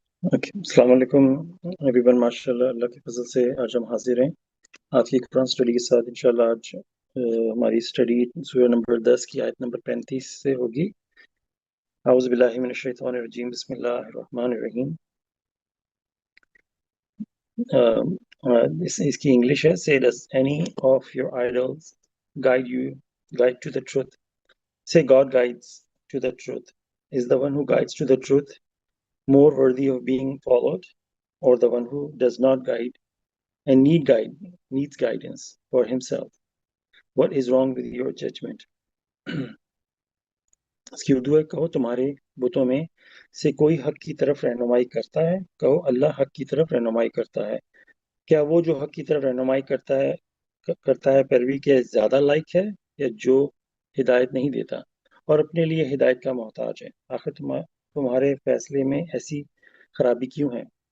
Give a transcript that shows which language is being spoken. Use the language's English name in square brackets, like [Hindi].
[Urdu] Okay, السلام علیکم every one, ماشاء اللہ اللہ کے فضل سے آج ہم حاضر ہیں آج کی قرآن اسٹڈی کے ساتھ انشاءاللہ۔ آج ہماری اسٹڈی سورہ نمبر 10 کی آیت نمبر 35 سے ہوگی۔ [Arabic] اعوذ باللہ من الشیطان الرجیم، بسم اللہ الرحمن الرحیم۔ [Urdu] اس کی انگلش ہے [English] Say does any of your idols guide to the truth? Say God guides to the truth. Is the one who guides to the truth more worthy of being followed, or the one who does not guide and needs guidance for himself? What is wrong with your judgment? [Urdu] اس کی اردو ہے، کہو تمہارے بتوں میں سے کوئی حق کی طرف رہنمائی کرتا ہے؟ کہو اللہ حق کی طرف رہنمائی کرتا ہے۔ کیا وہ جو حق کی طرف رہنمائی کرتا ہے پیروی کے زیادہ لائق ہے، یا جو ہدایت نہیں دیتا اور اپنے لیے ہدایت کا محتاج ہے؟ آخر تمہارے فیصلے میں ایسی خرابی کیوں ہے؟